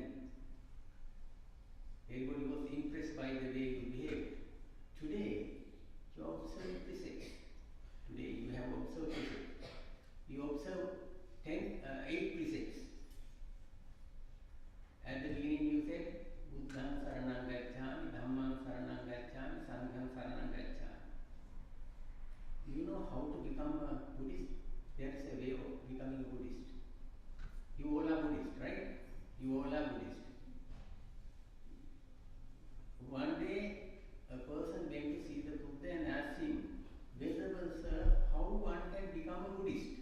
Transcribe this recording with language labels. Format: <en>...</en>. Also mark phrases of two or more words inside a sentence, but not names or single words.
<en>Everybody was impressed by the way you behaved. Today, you observe physics. Today you have observed physics. You observe 8 precepts. At the beginning you said,</en> <pi>Buddham saranam gacchami, Dhammam saranam gacchami, Sangham saranam gacchami.</pi> <en>Do you know how to become a Buddhist? There is a way of becoming a Buddhist. You all are Buddhist, right? You all are Buddhist. One day, a person went to see the Buddha and asked him, Venerable sir, how one can become a Buddhist?</en>